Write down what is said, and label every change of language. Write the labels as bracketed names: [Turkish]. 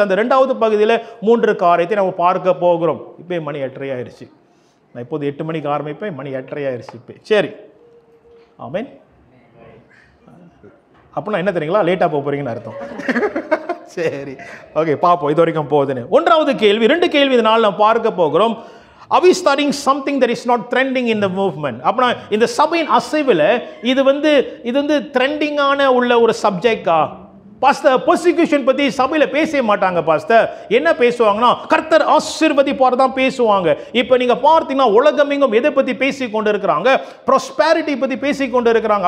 [Tamil] அந்த 2வது பகுதியில் 3 காரியத்தை நம்ம பார்க்க போகிறோம். இப்போ மணி 8:30 ஆயிடுச்சு. நான் இப்போது 8 மணிக்கு ஆரம்பிப்பேன், மணி 8:30 ஆயிடுச்சு இப்போ. சரி. ஆமேன். அப்படின்னா என்ன தெரியுங்களா? லேட்டாக போக போறீங்கன்னு அர்த்தம். சரி, ஓகே, பார்ப்போம் இது வரைக்கும் போகுதுன்னு. 1வது கேள்வி, 2 கேள்வி இதனால் நம்ம பார்க்க போகிறோம். [English] Are we studying something that is not trending in the movement? [Tamil] அப்படின்னா இந்த சபையின் அசைவில் இது வந்து ட்ரெண்டிங்கான உள்ள ஒரு சப்ஜெக்டா? பாஸ்டர், பெர்சிக்யூஷன் பற்றி சபையில் பேசவே மாட்டாங்க பாஸ்டர். என்ன பேசுவாங்கன்னா கர்த்தர் ஆசீர்வதிப்பார் தான் பேசுவாங்க. இப்போ நீங்கள் பார்த்தீங்கன்னா உலகமெங்கும் எதை பற்றி பேசி கொண்டு இருக்கிறாங்க? ப்ராஸ்பெரிட்டி பற்றி பேசி கொண்டு இருக்கிறாங்க.